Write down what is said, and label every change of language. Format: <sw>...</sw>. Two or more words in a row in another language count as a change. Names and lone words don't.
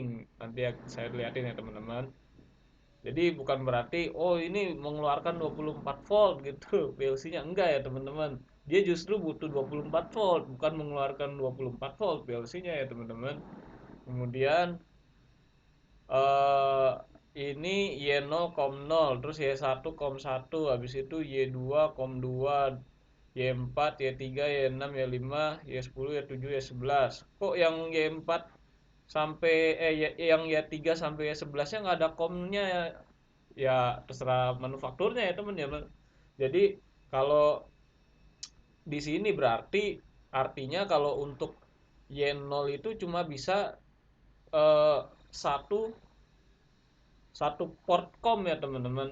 <id>Nanti ya saya lihatin ya teman-teman. Jadi bukan berarti oh ini mengeluarkan 24 volt gitu PLC-nya, enggak ya teman-teman. Dia justru butuh 24 volt, bukan mengeluarkan 24 volt PLC-nya ya teman-teman. Kemudian eh ini Y0 COM 0, terus Y1 COM 1, habis itu Y2 COM 2, Y4, Y3, Y6, Y5, Y10, Y7, Y11. Kok yang Y4 sampai yang Y3 sampai Y11-nya nggak ada COM-nya ya? Ya terserah manufakturnya ya teman ya. Jadi kalau di sini berarti artinya kalau untuk Y0 itu cuma bisa eh, satu satu port COM ya teman-teman.</id>